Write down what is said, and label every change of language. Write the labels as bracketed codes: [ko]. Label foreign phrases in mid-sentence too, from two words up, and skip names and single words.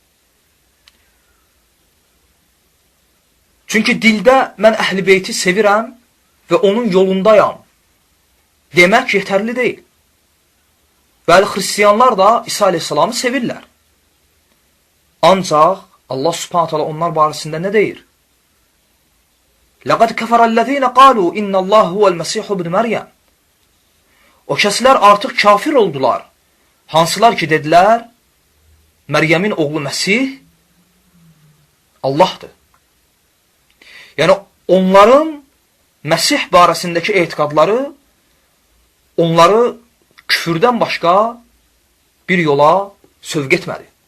[az] Çünki dildə mən Əhl-i Beyti sevirəm və onun yolundayam demək yetərli deyil. Bəli, xristiyanlar da İsa aleyhissalamı sevirlər. Ancaq Allah subhanət hələ onlar barəsində nə deyir? [ar] لَقَدْ كَفَرَ الَّذ۪ينَ قَالُوا اِنَّ اللّٰهُ هُوَ الْمَسِيحُ بْنِ مَرْيَمْ. [az] O kəslər artıq kafir oldular. Hansılar ki dedilər, Məryəmin oğlu Məsih Allahdır. Yəni, onların Məsih barəsindəki etiqadları onları küfürdən başqa bir yola sövq etmədi.